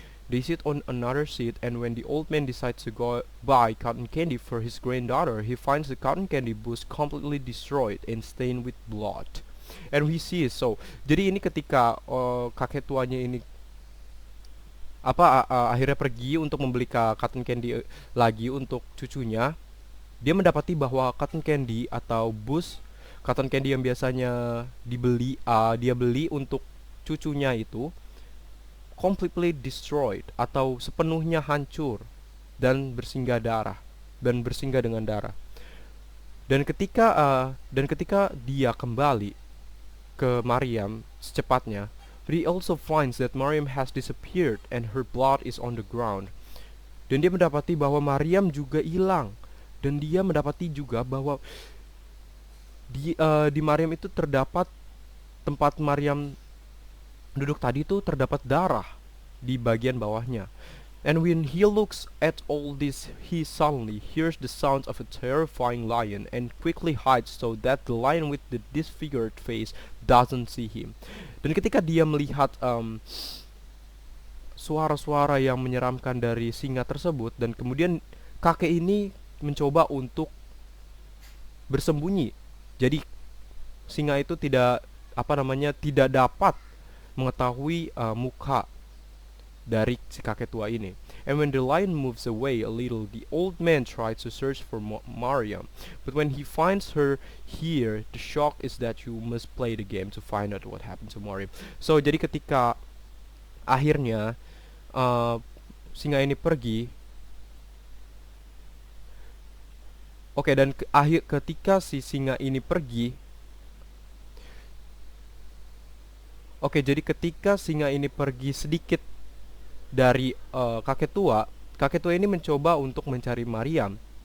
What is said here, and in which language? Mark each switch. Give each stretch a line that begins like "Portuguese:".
English: They sit on another seat, and when the old man decides to go buy cotton candy for his granddaughter, he finds the cotton candy bush completely destroyed and stained with blood. And we see so.
Indonesian: Jadi ini ketika kakek tuanya ini akhirnya pergi untuk membeli cotton candy lagi untuk cucunya, dia mendapati bahwa cotton candy atau bush cotton candy yang biasanya dia beli untuk cucunya itu
English: completely destroyed
Indonesian: atau sepenuhnya hancur dan bersinggah dengan darah. Dan ketika dia kembali ke Maryam secepatnya,
English: he also finds that Maryam has disappeared and her blood is on the ground.
Indonesian: Dan dia mendapati bahwa Maryam juga hilang, dan dia mendapati juga bahwa di Maryam itu terdapat tempat Maryam duduk tadi itu terdapat darah di bagian bawahnya.
English: And when he looks at all this, he suddenly hears the sounds of a terrifying lion and quickly hides so that the lion with the disfigured face doesn't see him.
Indonesian: Dan ketika dia melihat suara-suara yang menyeramkan dari singa tersebut, dan kemudian kakek ini mencoba untuk bersembunyi. Jadi singa itu tidak dapat mengetahui muka dari si kakek tua ini.
English: And when the lion moves away a little, the old man tries to search for Maryam. But when he finds her here, the shock is that you must play the game to find out what happened to Maryam.
Indonesian: So jadi ketika akhirnya singa ini pergi, dan ketika si singa ini pergi, jadi ketika singa ini pergi sedikit dari kakek tua ini mencoba untuk mencari Maryam.